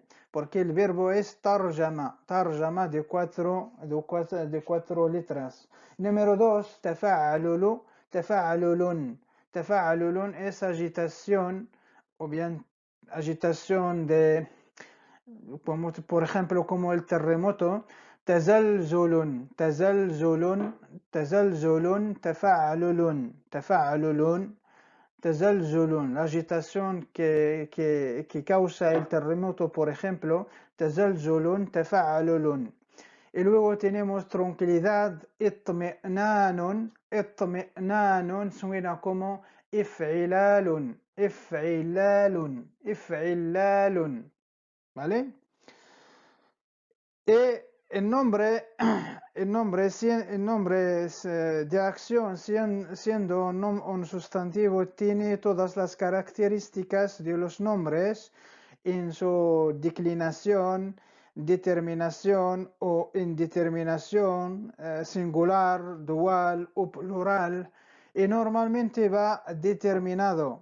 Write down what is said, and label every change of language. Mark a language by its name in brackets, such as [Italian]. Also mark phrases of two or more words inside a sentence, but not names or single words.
[Spanish] Porque el verbo es tarjama de cuatro letras. Número 2, tafa'alulun es agitación, o bien agitación por ejemplo, como el terremoto. [Arabic] تزلزل تفاعلٌ تزلزل, [Spanish] la agitación que causa el terremoto, por ejemplo, [Arabic] تزلزل تفاعلٌ. [Spanish] Y luego tenemos tranquilidad, اطمئنان suena como if'ilalun, ¿vale? Y el nombre de acción, siendo un sustantivo, tiene todas las características de los nombres en su declinación, determinación o indeterminación, singular, dual o plural, y normalmente va determinado.